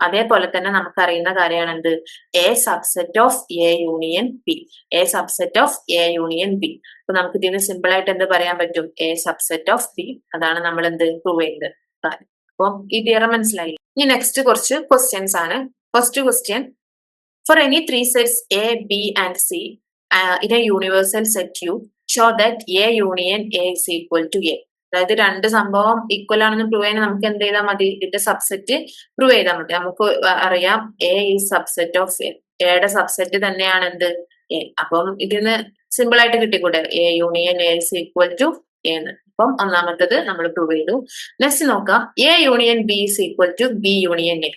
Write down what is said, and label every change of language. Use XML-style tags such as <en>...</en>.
<ml>അതേപോലെ തന്നെ നമുക്കറിയുന്ന കാര്യമാണ് എന്ത്? A subset of A union B. A subset of A union B. അപ്പൊ നമുക്ക് ഇതിന് സിമ്പിൾ ആയിട്ട് എന്ത് പറയാൻ പറ്റും? A subset of B. അതാണ് നമ്മൾ എന്ത് പ്രൂവ് ചെയ്യുന്നത്. അപ്പം ഈ തിയറം മനസ്സിലായില്ല. ഇനി നെക്സ്റ്റ് കുറച്ച് ക്വസ്റ്റ്യൻസ് ആണ്.</ml> <en>First question, for any three sets A, B and C in a universal set U, show that A union A is equal to A.</en> <ml>അതായത് രണ്ട് സംഭവം ഈക്വൽ ആണെന്ന് പ്രൂവ് ചെയ്യാൻ നമുക്ക് എന്ത് ചെയ്താൽ മതി? ഇതിന്റെ സബ്സെറ്റ് പ്രൂവ് ചെയ്താൽ മതി. നമുക്ക് അറിയാം A is subset of A. എയുടെ സബ്സെറ്റ് തന്നെയാണ് എന്ത്? എ. അപ്പം ഇതിന് സിമ്പിൾ ആയിട്ട് കിട്ടിക്കൂടെ? A union A is equal to A എന്ന്. അപ്പം ഒന്നാമത്തത് നമ്മൾ പ്രൂവ് ചെയ്തു. നെക്സ്റ്റ് നോക്കാം, A union B is equal to B union A.</ml>